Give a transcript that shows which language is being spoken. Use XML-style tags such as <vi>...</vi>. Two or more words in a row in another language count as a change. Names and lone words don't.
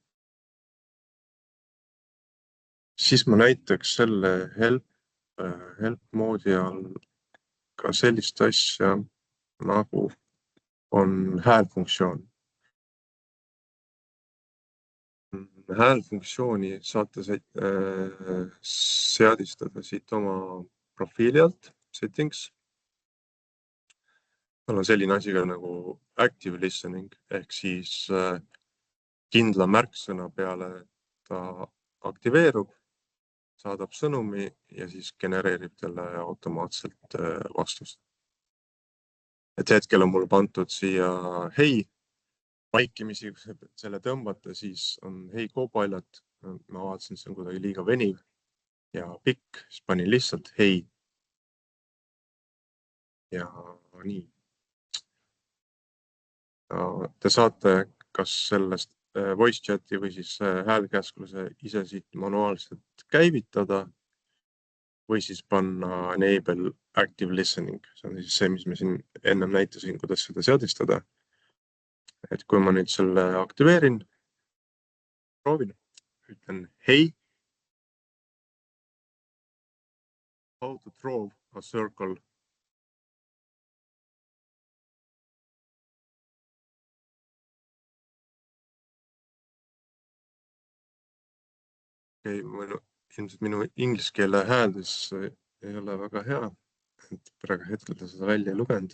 <et>Siis ma näiteks selle help moodi all ka sellist asja, nagu on häälfunktsioon. Häälfunktsiooni saate seadistada siit oma profiili alt, settings. On selline asi nagu</et> <en>active listening,</en> <et>ehk siis kindla märksõna peale ta aktiveerub, saadab sõnumi ja siis genereerib talle automaatselt vastust. Et hetkel on mul pandud siia hei, vaikimisi, kui selle tõmbate, siis on hei Copilot. Ma vaatasin, see on kuidagi liiga veniv ja pikk, siis panin lihtsalt hei. Ja nii. Te saate kas sellest</et> <en>voice chati</en> <et>või siis häälkäskluse ise siit manuaalselt käivitada või siis panna</et> <en>enable active listening.</en> <et>See on siis see, mis me siin ennem näitasin, kuidas seda seadistada. Et kui ma nüüd selle aktiveerin, proovin, ütlen hei,</et> <en>how to draw a circle.</en> <et>Ilmselt minu inglise keele hääldus ei ole väga hea. Praegu hetkel ta seda välja ei lugenud.</et>